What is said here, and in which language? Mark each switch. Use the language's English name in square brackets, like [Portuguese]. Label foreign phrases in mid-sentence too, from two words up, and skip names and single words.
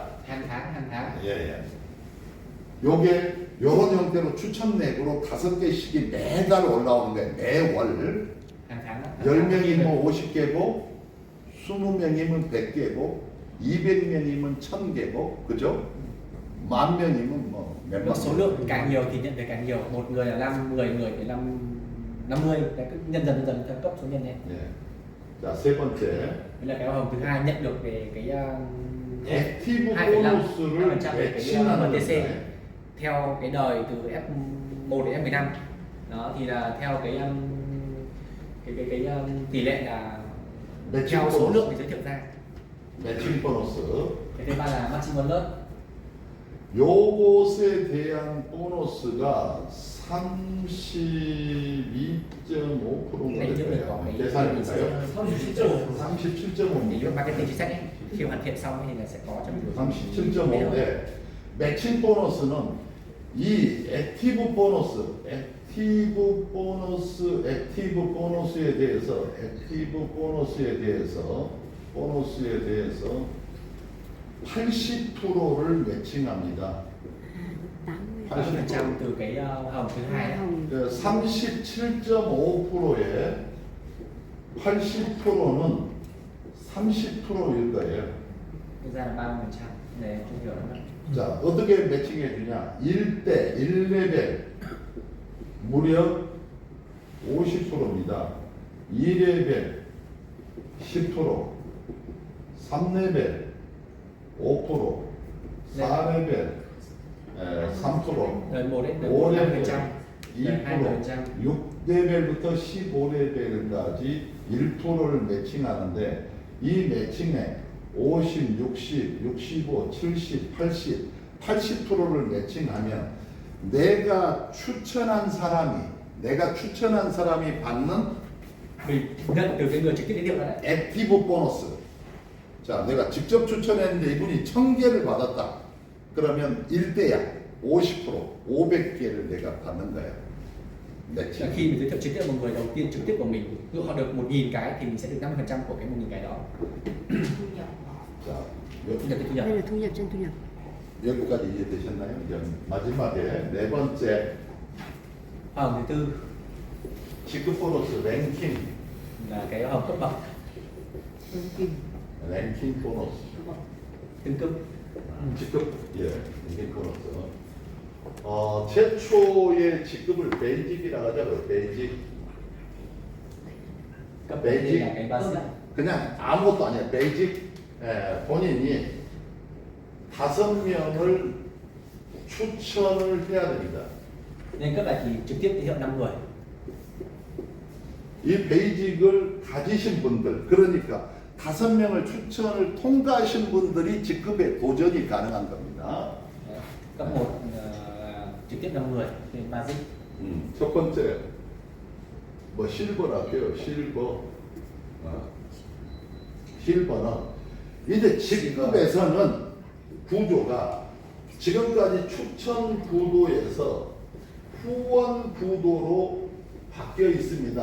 [Vietnamese] hàng tháng. [Korean] 예. 요게 요런 형태로 추천 넥으로 5개씩이 매달 올라오는 거예요. 매월. [Vietnamese] hàng tháng. [Korean] 10명이면 50개고 20명이면 100개고 200명이면 1000개고 그죠? 10,000명이면 뭐 [Vietnamese] Được [Korean] 몇만 [Vietnamese] số lượng càng nhiều thì nhận được càng nhiều. Một người là 5, 10 người thì 50. Đấy, cứ nhân dần theo cấp số nhân này. [Korean] 예. 자, 세 번째. [Vietnamese] Đây là cái hoa hồng thứ hai, nhận được về cái [Korean] 액티브 2,5% 보너스를 [Vietnamese] về cái [Korean] 매칭하는 MTC 건데 [Vietnamese] theo cái đời từ F1 đến F15. Đó thì là theo cái tỷ lệ là [Korean] 매칭 [Vietnamese] theo số lượng [Korean] 보너스. [Vietnamese] thì giới thiệu ra. [English] matching bonus. [Vietnamese] Cái thứ ba là [English] maximum loss. [Korean] 요것에 대한 보너스가 32.5%가 [Vietnamese] Đây [Korean] 될 [Vietnamese] trước mình có [Korean] 거예요. [Vietnamese] cái [Korean] 계산해볼까요? [Vietnamese] 37.5. Thì lúc 37.5. marketing chính sách ấy, khi hoàn thiện xong thì là sẽ có trong cái [Korean] 37.5인데 [English] matching bonus [Korean] 이 [English] active bonus [Korean] 대해서 80%를 매칭합니다. [Vietnamese] 80% từ cái hoa hồng thứ hai ấy. [Korean] 37.5%에 80%는 30%일 거예요. [Vietnamese] Thực ra là 30%. Để không hiểu lắm. [Korean] 자, 어떻게 매칭해 주냐? 1레벨 무려 50%입니다. 2레벨 10%, 3레벨 5%, 4레벨 3%, [Vietnamese] Đời 1 đến đời [Korean] 5레벨 [Vietnamese] 5%, đời 20%. [Korean] 6레벨부터 15레벨까지 1%를 매칭하는데 이 매칭에 50, 60, 65, 70, 80%를 매칭하면 내가 추천한 사람이 받는 [Vietnamese] Mình nhận từ cái người trực tiếp giới thiệu ra đấy. [English] active bonus. [Korean] 자, 내가 직접 추천했는데 이분이 1000개를 받았다. 그러면 1대야. 50%, 500개를 내가 받는 거야. [Vietnamese] Là [Korean] 매칭. [Vietnamese] khi mình giới thiệu trực tiếp một người đầu tiên trực tiếp của mình, ví dụ họ được 1.000 cái thì mình sẽ được 50% của cái 1.000 cái đó. [Korean] 자, [Vietnamese] Thu nhập cái thu nhập. đây là thu nhập trên thu nhập. [Korean] 여기까지 이해되셨나요? 이제 마지막에 네 번째 [Vietnamese] Hoa hồng thứ tư [Korean] 직급 [English] bonus ranking [Vietnamese] là cái hoa hồng cấp bậc [English] ranking bonus [Vietnamese] tương cấp. [Korean] 직급 예 [English] ranking bonus [Korean] 최초의 직급을 베이직이라 하자고요. 베이직 [Vietnamese] Cấp đầu tiên là cái basic. [Korean] 그냥 아무것도 아니야. 베이직 본인이 5명을 추천을 해야 됩니다. [Vietnamese] Nên cấp này thì trực tiếp giới thiệu 5 người. [Korean] 이 베이직을 가지신 분들, 그러니까 5명을 추천을 통과하신 분들이 직급에 도전이 가능한 겁니다. [Vietnamese] Cấp 1 trực tiếp 5 người thì basic. [Korean] 첫 번째, 뭐 실버라 할게요. 실버는 이제 직급에서는 구조가 지금까지 추천 구도에서 후원 구도로 바뀌어 있습니다.